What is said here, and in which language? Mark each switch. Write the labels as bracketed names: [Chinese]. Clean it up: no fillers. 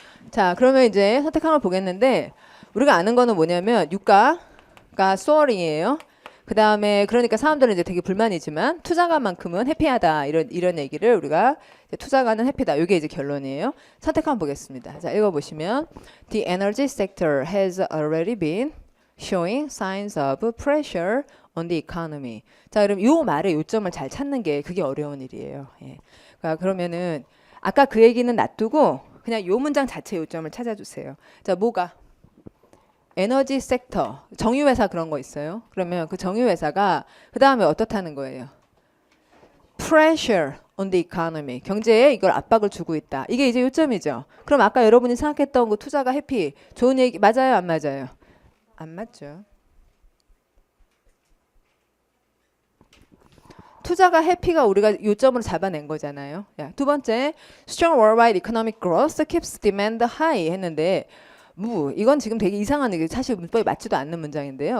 [Korean] 자, 그러면 이제 선택한 걸 보겠는데, 우리가 아는 거는 뭐냐면 유가가 soaring이에요. 그 다음에 그러니까 사람들은 이제 되게 불만이지만 투자가만큼은 해피하다, 이런 얘기를 우리가 투자가는 해피다. 이게 이제 결론이에요. 선택 한번 보겠습니다. 자, 읽어보시면 [English] The energy sector has already been showing signs of pressure on the economy. [Korean] 자, 그럼 요 말의 요점을 잘 찾는 게 그게 어려운 일이에요. 예. 그러면은 아까 그 얘기는 놔두고 그냥 요 문장 자체 요점을 찾아주세요. 자, 뭐가? 에너지 섹터, 정유회사 그런 거 있어요. 그러면 그 정유회사가 그 다음에 어떻다는 거예요? [English] Pressure on the economy. [Korean] 경제에 이걸 압박을 주고 있다. 이게 이제 요점이죠. 그럼 아까 여러분이 생각했던 그 투자가 해피, 좋은 얘기 맞아요, 안 맞아요? 안 맞죠. 투자가 해피가 우리가 요점으로 잡아낸 거잖아요. 야, 두 번째, [English] strong worldwide economic growth keeps demand high [Korean] 했는데 이건 지금 되게 이상한 얘기, 사실 문법에 맞지도 않는 문장인데요.